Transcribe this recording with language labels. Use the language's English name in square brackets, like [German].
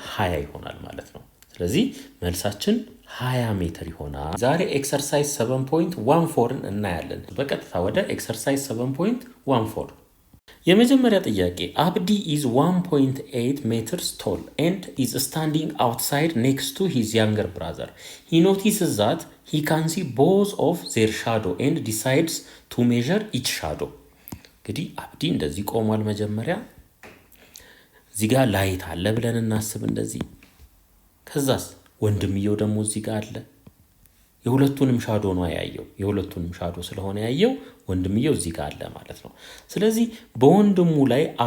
[Amharic] 20 ይሆናል ማለት ነው። ስለዚህ መልሳችን 20 ሜትር ይሆናል። ዛሬ ኤክሰርሳይዝ 7.14 እናያለን። በቀጥታ ወደ ኤክሰርሳይዝ 7.14 የመጀመሪያ ጥያቄ አብዲ [English] is 1.8 meters tall and is standing outside next to his younger brother. He notices that he can see both of their shadow and decides to measure each shadow. [Amharic] እንግዲህ አብዲ እንደዚህ ቆሟል። መጀመሪያ እዚህ ጋር ላይት አለ ብለን እናስብ እንደዚህ። ከዛስ ወንድምየው ደግሞ እዚህ ጋር አለ። የሁለቱንም ሻዶ ነው ያየው። የሁለቱንም ሻዶ ስለሆነ ያየው ወንድምየው እዚህ ጋር አለ ማለት ነው። ስለዚህ በወንድሙ ላይ